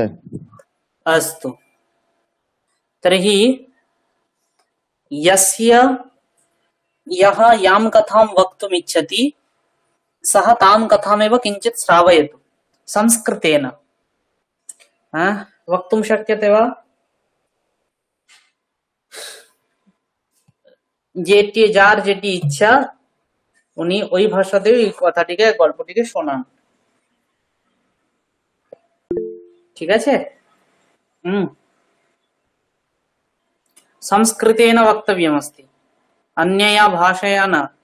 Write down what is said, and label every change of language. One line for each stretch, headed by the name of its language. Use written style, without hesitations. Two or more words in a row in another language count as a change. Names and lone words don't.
Sanskrit: अस्तु, तर्हि यस्य यः यां कथां वक्तुम् इच्छति सः तां कथामेव किञ्चित् श्रावयतु संस्कृतेन। वक्तुं शक्यते वा?
Bangla: যেটি যার যেটি ইচ্ছা উনি ওই ভাষাতে এই কথাটিকে গল্পটিকে শোনান, ঠিক আছে?
Sanskrit: সংস্কৃতেন বক্তব্যমস্তি, অন্যয়া ভাষায়া না।